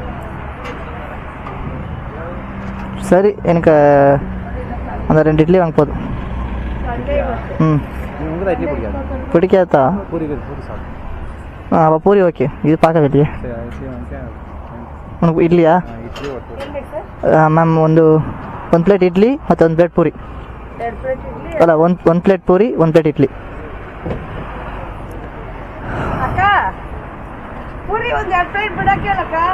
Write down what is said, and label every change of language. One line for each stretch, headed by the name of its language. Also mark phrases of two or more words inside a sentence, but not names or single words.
Tamil: சரி, எனக்கு அந்த 2 இட்லி வாங்க போதும். பிடிக்காதா? அப்போ பூரி ஓகே. இது பார்க்க இல்லையே உனக்கு ಇಡ್ಲಿಯಾ?
Kannada: ಮ್ಯಾಮ್ ಒಂದು ಪ್ಲೇಟ್ ಇಡ್ಲಿ ಮತ್ತು 1 ಪ್ಲೇಟ್ ಪೂರಿ. ಅಲ್ಲ, ಒಂದು ಪ್ಲೇಟ್ ಪೂರಿ, 1 ಪ್ಲೇಟ್ ಇಡ್ಲಿ. ಅಕ್ಕ ಪೂರಿ 2 ಪ್ಲೇಟ್ ಬಿಡಕ್ಕೆ ಅಲ್ಲಕ್ಕ.